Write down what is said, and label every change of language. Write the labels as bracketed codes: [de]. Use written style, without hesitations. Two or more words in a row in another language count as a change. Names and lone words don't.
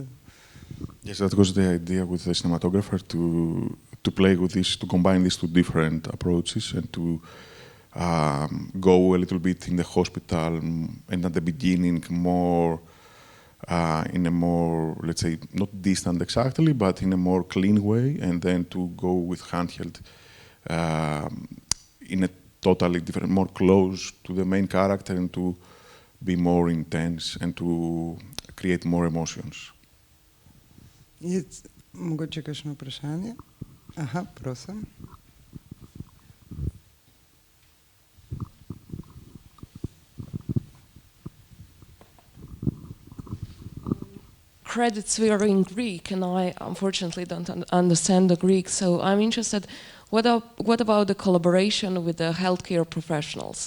[en] Yes, that was the idea with the cinematographer, to play with this, to combine these two different approaches and to go a little bit in the hospital and at the beginning more in a more, let's say, not distant exactly, but in a more clean way, and then to go with handheld in a totally different, more close to the main character and to be more intense and to create more emotions. [sl] Mogoče kakšno vprašanje? Aha, prosim. [en] Credits were in Greek, and I unfortunately don't understand the Greek, so I'm interested, what about the collaboration with the healthcare professionals?